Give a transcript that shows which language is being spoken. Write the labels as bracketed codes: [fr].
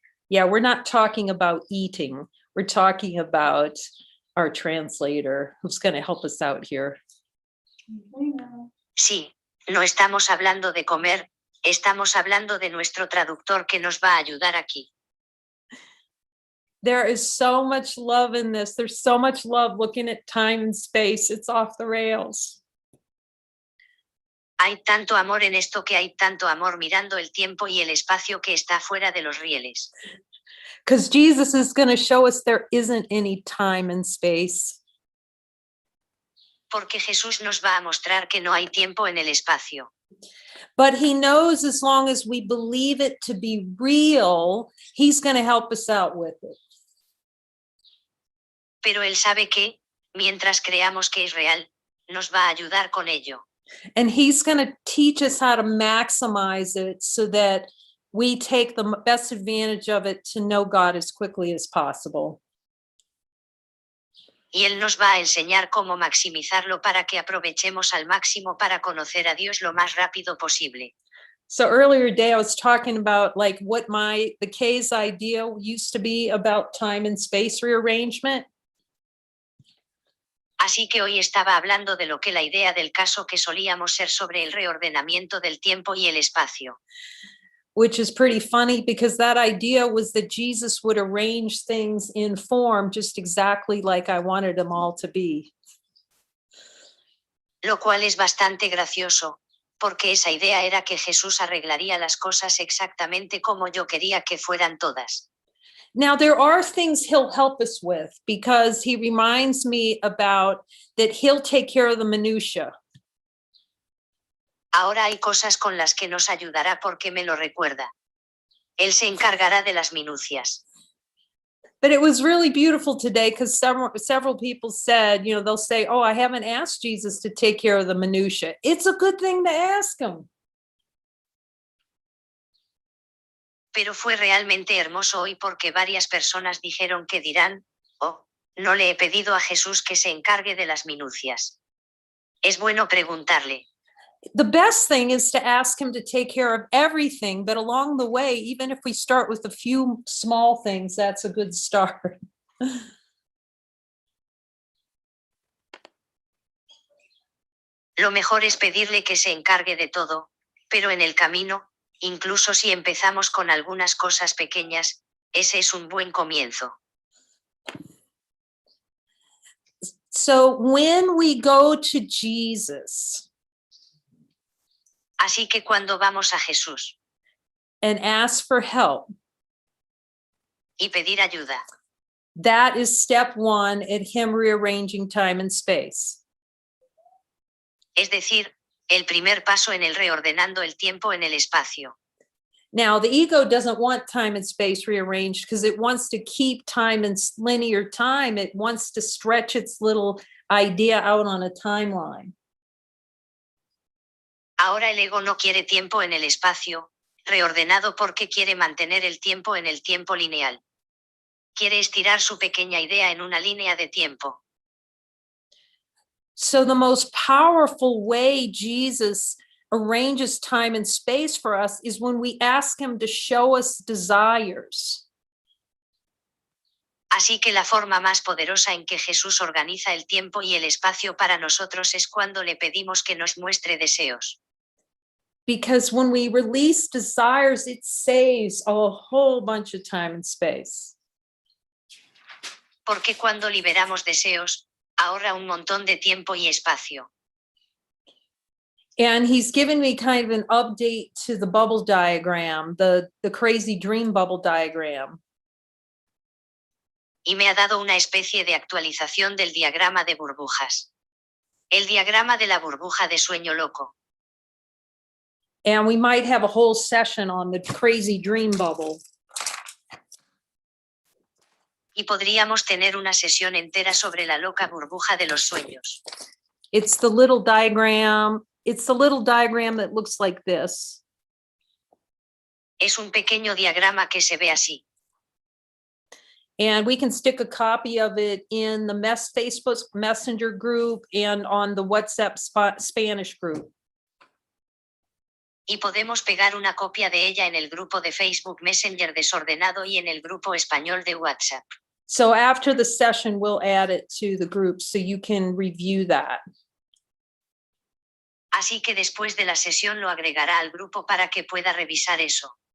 [en] Yeah, we're not talking about eating. We're talking about our translator who's going to help us out here. [es] Sí, no estamos hablando de comer, estamos hablando de nuestro traductor que nos va a ayudar aquí. [en] There is so much love in this. There's so much love looking at time and space. It's off the rails. [es] Hay tanto amor en esto que hay tanto amor mirando el tiempo y el espacio que está fuera de los rieles. [en] Because Jesus is going to show us there isn't any time and space. [es] Porque Jesús nos va a mostrar que no hay tiempo en el espacio. [en] But he knows as long as we believe it to be real, he's going to help us out with it. [es] Pero él sabe que, mientras creamos que es real, nos va a ayudar con ello. [en] And he's going to teach us how to maximize it so that we take the best advantage of it to know God as quickly as possible. [es] Y él nos va a enseñar cómo maximizarlo para que aprovechemos al máximo para conocer a Dios lo más rápido posible. [en] So earlier today I was talking about like what the K's idea used to be about time and space rearrangement. [es] Así que hoy estaba hablando de lo que la idea del caso que solíamos ser sobre el reordenamiento del tiempo y el espacio. [en] Which is pretty funny because that idea was that Jesus would arrange things in form just exactly like I wanted them all to be. [es] Lo cual es bastante gracioso, porque esa idea era que Jesús arreglaría las cosas exactamente como yo quería que fueran todas. [en] Now, there are things he'll help us with because he reminds me about that he'll take care of the minutia. [es] Ahora hay cosas con las que nos ayudará porque me lo recuerda. Él se encargará de las minucias. [en] But it was really beautiful today because several people said, you know, they'll say, oh, I haven't asked Jesus to take care of the minutia. It's a good thing to ask him. [es] Pero fue realmente hermoso hoy porque varias personas dijeron que dirán, oh, no le he pedido a Jesús que se encargue de las minucias. Es bueno preguntarle. [en] The best thing is to ask him to take care of everything, but along the way, even if we start with a few small things, that's a good start. [es] Lo mejor es pedirle que se encargue de todo, pero en el camino, incluso si empezamos con algunas cosas pequeñas, ese es un buen comienzo. [en] So when we go to Jesus, [es] así que cuando vamos a Jesús [en] and ask for help, [es] y pedir ayuda, [en] that is step one at him rearranging time and space. [es] Es decir, el primer paso en el reordenando el tiempo en el espacio. [en] Now, the ego doesn't want time and space rearranged because it wants to keep time in linear time. It wants to stretch its little idea out on a timeline. [es] Ahora el ego no quiere tiempo en el espacio, reordenado porque quiere mantener el tiempo en el tiempo lineal. Quiere estirar su pequeña idea en una línea de tiempo. [en] So the most powerful way Jesus arranges time and space for us is when we ask him to show us desires. [es] Así que la forma más poderosa en que Jesús organiza el tiempo y el espacio para nosotros es cuando le pedimos que nos muestre deseos. [en] Because when we release desires, it saves a whole bunch of time and space. [es] Porque cuando liberamos deseos, ahorra un montón de tiempo y espacio. [en] And he's given me kind of an update to the bubble diagram, the crazy dream bubble diagram. [es] Y me ha dado una especie de actualización del diagrama de burbujas. El diagrama de la burbuja de sueño loco. [en] And we might have a whole session on the crazy dream bubble. [es] Y podríamos tener una sesión entera sobre la loca burbuja de los sueños. [en] It's the little diagram. It's the little diagram that looks like this. [es] Es un pequeño diagrama que se ve así. [en] And we can stick a copy of it in the Facebook Messenger group and on the WhatsApp Spanish group. [es] Y podemos pegar una copia de ella en el grupo de Facebook Messenger desordenado y en el grupo español de WhatsApp. [en] So after the session, we'll add it to the group so you can review that. [es] Así que después de la sesión lo agregará al grupo para que pueda revisar eso.